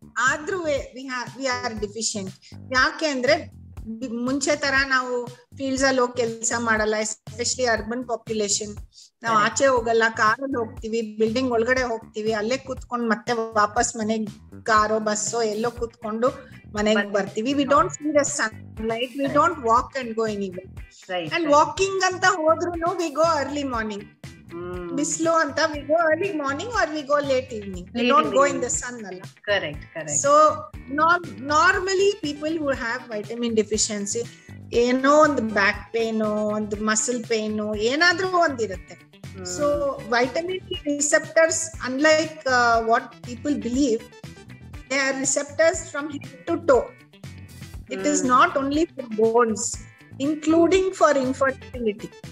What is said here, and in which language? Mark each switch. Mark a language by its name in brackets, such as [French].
[English] Adruve we are deficient. [Kannada] Yake andre ಮುಂಚೆ ತರ ನಾವು ಫೀಲ್ಡ್ಸ್ ಅಲ್ಲಿ ಹೋಗಿ ಕೆಲಸ ಮಾಡಲ್ಲ, [English] Especially urban population. [Kannada] ನಾವು ಆಚೆ ಹೋಗಲ್ಲ, ಕಾರಲ್ಲಿ ಹೋಗ್ತಿವಿ, ಬಿಲ್ಡಿಂಗ್ ಒಳಗಡೆ ಹೋಗ್ತಿವಿ, ಅಲ್ಲೇ ಕೂತ್ಕೊಂಡು ಮತ್ತೆ ವಾಪಸ್ ಮನೆಗ್ ಕಾರೋ ಬಸ್ಸೋ ಎಲ್ಲೋ ಕೂತ್ಕೊಂಡು ಮನೆಗೆ ಬರ್ತೀವಿ. [English] We don't see the sunlight, we don't walk and go anywhere. And walking [Kannada] ಅಂತ ಹೋದ್ರು [English] We go early morning. [Kannada] ಬಿಸ್ಲು ಅಂತ [English] we go early morning or we go late evening. We don't go in the sun alla. Correct. So normally people who have vitamin deficiency, [Kannada] ಒಂದು back pain, ಒಂದು muscle pain, ಏನಾದ್ರೂ ಒಂದಿರುತ್ತೆ. [English] So vitamin D receptors, unlike what people believe, they are receptors from head to toe. It is not only for bones, including for infertility.